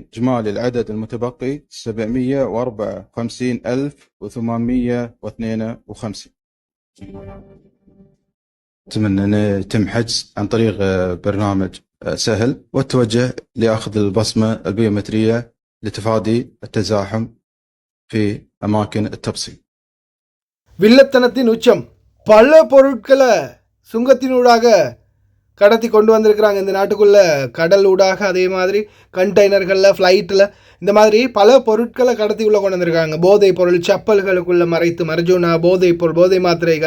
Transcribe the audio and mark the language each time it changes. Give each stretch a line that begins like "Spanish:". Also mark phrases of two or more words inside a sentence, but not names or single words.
Arabic: إجمالي العدد المتبقي 754,852. أتمنى أن يتم حجز عن طريق برنامج سهل والتوجه لأخذ البصمة البيومترية لتفادي التزاحم في أماكن التبصيم.
Tamil: வில்லத்தனத்தின் உச்சம், பல பொருட்களை சுங்கத்தினூடாக கடத்தி கொண்டு வந்திருக்கிறாங்க இந்த நாட்டுக்குள்ளே, கடல் ஊடாக, அதே மாதிரி கண்டெய்னர்களில், ஃப்ளைட்டில், இந்த மாதிரி பல பொருட்களை கடத்தி உள்ளே கொண்டு வந்திருக்காங்க. போதைப் பொருள் செப்பல்களுக்குள்ளே மறைத்து, மர்ஜூனா, போதைப் பொருள், போதை மாத்திரைகள்.